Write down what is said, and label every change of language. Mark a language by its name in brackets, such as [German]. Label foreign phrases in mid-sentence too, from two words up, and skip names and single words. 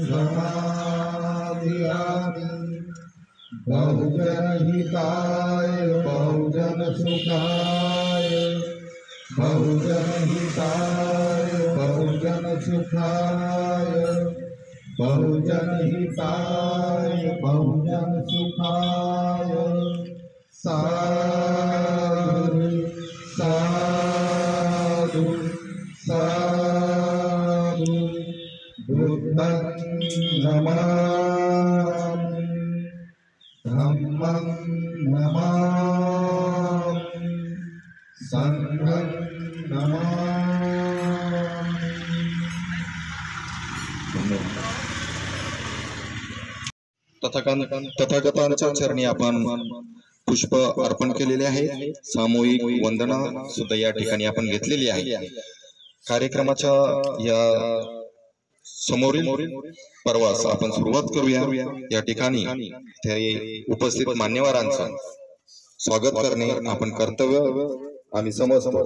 [Pali] समादियामि बहुजनहिताय बहुजनसुखाय बहुजनहिताय बहुजनसुखाय बहुजनहिताय बहुजनसुखाय साधु साधु साधु बुद्धं नमामि धम्मं नमामि संघं नमामि। [Marathi] तथागतांच्या चरणी आपण पुष्प अर्पण केलेले आहे। सामूहिक वंदना सुद्धा या ठिकाणी आपण घेतलेली आहे। कार्यक्रमाच्या या समोरील पर्वास आपण सुरुवात करूया। या ठिकाणी उपस्थित मान्यवरांचं स्वागत करणे आपण कर्तव्य आम्ही समजतो।